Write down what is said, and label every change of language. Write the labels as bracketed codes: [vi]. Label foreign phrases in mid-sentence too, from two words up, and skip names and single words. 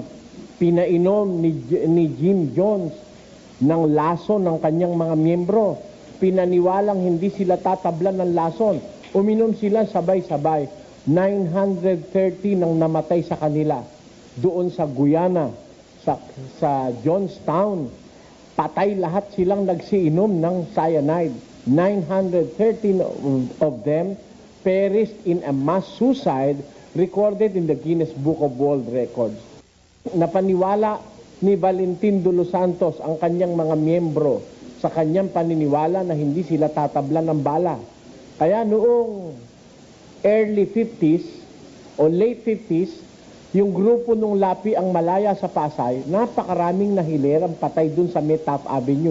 [tl] Pinainom ni Jim Jones ng lason ng kanyang mga miyembro. Pinaniwalang hindi sila tatablan ng lason. Uminom sila sabay-sabay. 930 nang namatay sa kanila. Doon sa Guyana, sa Johnstown, patay lahat silang nagsiinom ng cyanide. [en] 913 of them perished in a mass suicide recorded in the Guinness Book of World Records. [tl] Napaniwala ni Valentin de los Santos ang kanyang mga miyembro sa kanyang paniniwala na hindi sila tatablan ng bala. Kaya noong [en] early 50s [tl] o [en] late 50s, [tl] yung grupo nung Lapi ang Malaya sa Pasay, napakaraming nahilerang patay dun sa Metaf Avenue.